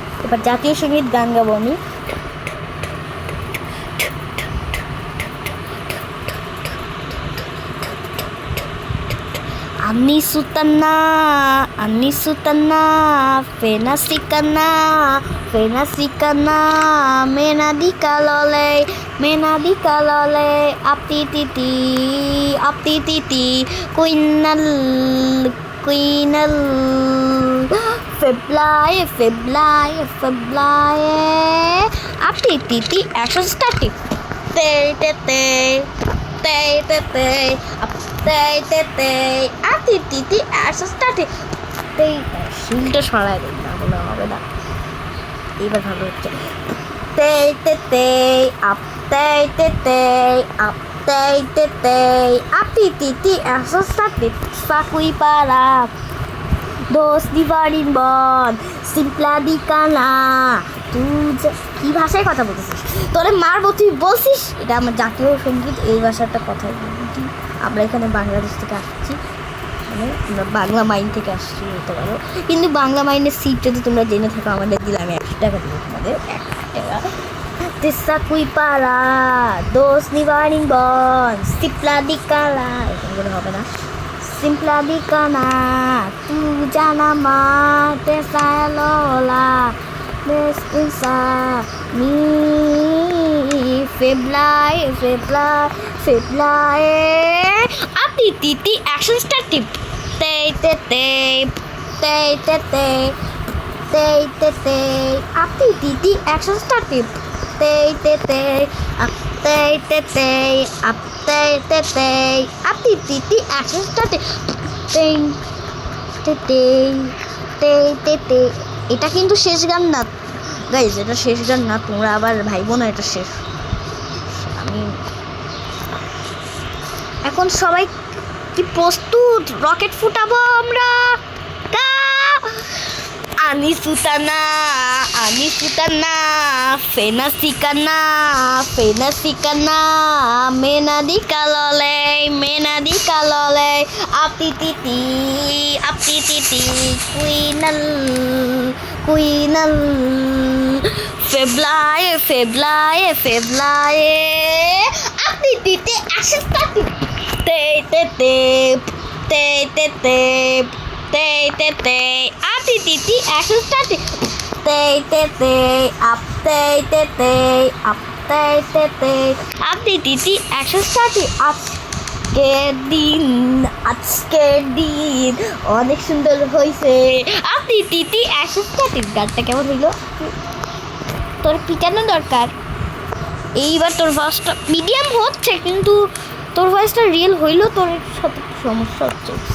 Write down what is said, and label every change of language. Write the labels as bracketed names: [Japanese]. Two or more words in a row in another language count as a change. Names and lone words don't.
[Bangla] এবার জাতীয় সঙ্গীত গান গাবো আমি। Ani sutana, fena sikana, mena di kalole, apti titi, quinal, feblaye, apti titi, [English] action starting. Titi action starting. [Bangla] শিলটা সরাই দিন, না বলে হবে না। এবার ভালো হচ্ছে। Apti titi [English] action starting. Sakui para dos divarin bon simpla di kana [Bangla] তুই কি ভাষায় কথা বলতেছিস? তোরে মারবো, তুই বলছিস এটা আমার জাতীয় সঙ্গীত, এই ভাষাটা কথাই বলছি। আমরা এখানে বাংলাদেশ থেকে আসছি, মানে আমরা বাংলা মাইন থেকে আসছি বলতে পারো, কিন্তু বাংলা মাইনের সিট যদি তোমরা জেনে থাকো আমাদের দিলে আমি 100 টাকা দেবো তোমাদের, 1 টাকা। তেসা কুই পারা দোষ নিবারিং বন সিপলা দিকালা, এরকম করে হবে না। সিম্পলা দিকানা তু জানা মা তেসা লোলা Desisa mi feblaye apti titi [English] action starting. Apti titi action starting. Apti titi action starting. [Bangla] এটা কিন্তু শেষ গান না গাইজ, এটা শেষ গান না, তোমরা আবার ভাইবো না এটা শেষ। আমি এখন সবাই কি প্রস্তুত? রকেট ফুটাবো আমরা। Ani sutana, fena sikana, mena di kalole, apti titi, quinal, feblaye, apti titi, [English] action starting. Apti titi action starting. Apti titi action starting. [Bangla] আজকের দিন অনেক সুন্দর হয়েছে। আপনি তিতি [English] action starting. [Bangla] গানটা কেমন হইলো? তোর পিটানো দরকার। এইবার তোর ভয়েসটা মিডিয়াম হচ্ছে, কিন্তু তোর ভয়েসটা রিয়েল হইলো, তোর সাথে সমস্যা হচ্ছে।